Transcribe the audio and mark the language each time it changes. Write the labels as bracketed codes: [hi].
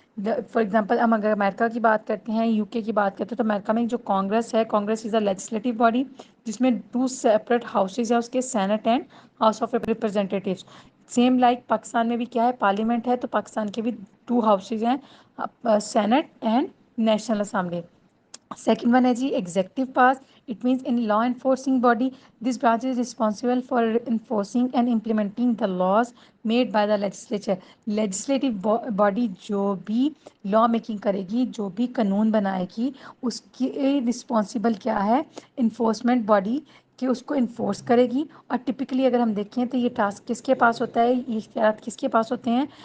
[hi] For example हम अगर America की बात करते हैं, यूके की बात करते हैं, तो अमेरिका में जो कांग्रेस है, [en] congress is a legislative body [hi] जिसमें टू सेपरेट हाउसेज है उसके, senate and house of representatives. Same like Pakistan में भी क्या है, पार्लियामेंट है, तो पाकिस्तान के भी टू हाउसेज हैं, senate and national assembly. [en] Second one [hi] है जी [en] executive powers. It means in law enforcing body, this branch is responsible for enforcing and implementing the laws made by the legislature. [hi] Legislative body जो भी law making करेगी, जो भी कानून बनाएगी, उसकी responsible क्या है? enforcement body, कि उसको इन्फोर्स करेगी. और टिपिकली अगर हम देखें तो ये टास्क किसके पास होता है, ये इख्तियार किसके पास होते हैं?